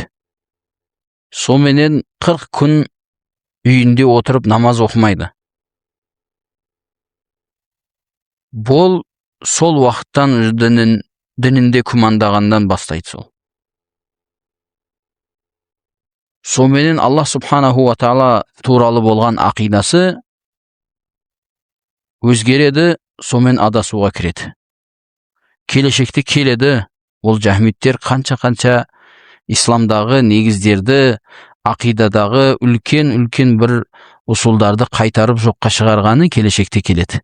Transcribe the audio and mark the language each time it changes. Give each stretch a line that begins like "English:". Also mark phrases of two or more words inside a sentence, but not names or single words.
Kazakh: Соменен 40 күн үйінде отырып намаз оқымайды. Бұл сол уақыттан дінінде күмәндағандан бастайды сол. Соменен Аллах
Arabic: سبحانه وتعالى
Kazakh: туралы болған ақидасы өзгереді, сомен адасуға кіреді. Келешекте келеді, ол жахмиттер қанша исламдағы негіздерді, ақидадағы үлкен бір усулдарды қайтарып жоққа шығарғаны келешекте келеді.